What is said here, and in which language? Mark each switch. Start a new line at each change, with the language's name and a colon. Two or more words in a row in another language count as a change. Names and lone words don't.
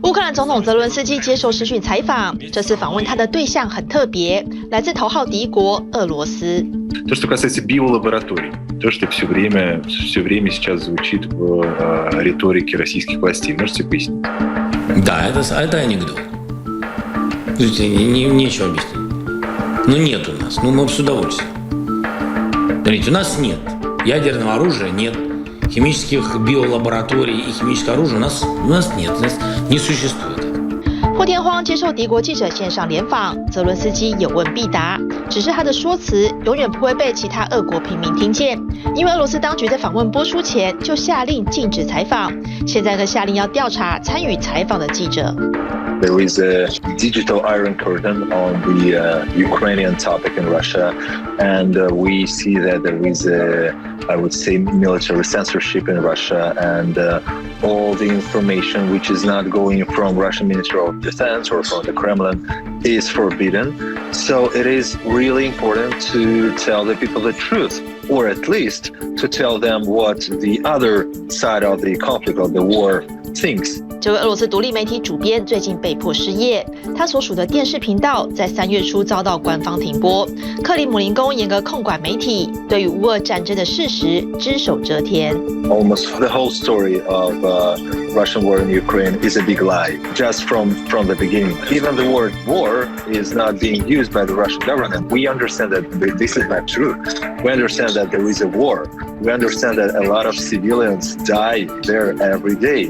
Chinese: 乌克兰总统泽伦斯基接受视讯采访，这次访问他的对象很特别，来自头号敌国俄罗斯。
Russian: То, что касается биолабораторий, то, что все время сейчас звучит в риторике российских властей, можете пояснить? Да, это анекдот. Нечего объяснить. Ну нет у нас, мы с удовольствием. Смотрите, у нас нет ядерного оружия, нет химических биолабораторий и химического оружия у нас нет, у нас не существует.
Chinese: 破天荒接受敌国记者线上联访，泽伦斯基有问必答，只是他的说辞永远不会被其他俄国平民听见，因为俄罗斯当局在访问播出前就下令禁止采访，现在更下令要调查参与采访的记者。
English: There is a digital iron curtain on the Ukrainian topic in Russia, and we see that there is I would say, military censorship in Russia, and all the information which is not going from Russian Ministry of Defense or from the Kremlin is forbidden. So it is really important to tell the people the truth, or at least to tell them what the other side of the conflict, of the war, thinks.
Chinese: 这位俄罗斯独立媒体主编最近被迫失业，他所属的电视频道在3月初遭到官方停播。克里姆林宫严格控管媒体，对于乌俄战争的事实只手遮天。
English: Almost the whole story of Russian war in Ukraine is a big lie, just from the beginning. Even the word war is not being used by the Russian government. We understand that this is not true. We understand that there is a war. We understand that a lot of civilians die there every day.